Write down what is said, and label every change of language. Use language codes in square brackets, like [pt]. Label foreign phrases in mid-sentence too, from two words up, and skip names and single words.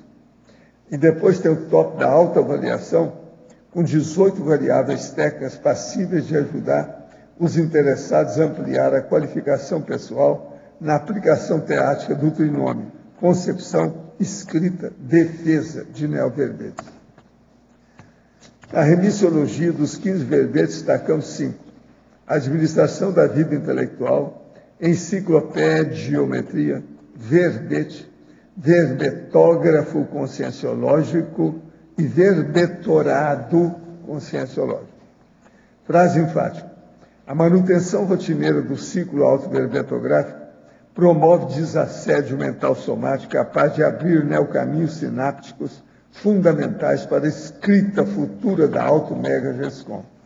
[pt] E depois tem o top da autoavaliação, com 18 variáveis técnicas passíveis de ajudar os interessados a ampliar a qualificação pessoal na aplicação teática do trinômio, concepção, escrita, defesa de neoverbetes. A remissiologia dos 15 verbetes destacamos 5. Administração da vida intelectual, enciclopediometria, verbete, verbetógrafo conscienciológico e verbetorado conscienciológico. Frase enfática. A manutenção rotineira do ciclo autoverbetográfico promove desassédio mental somático capaz de abrir neocaminhos sinápticos fundamentais para a escrita futura da auto-mega-gescom.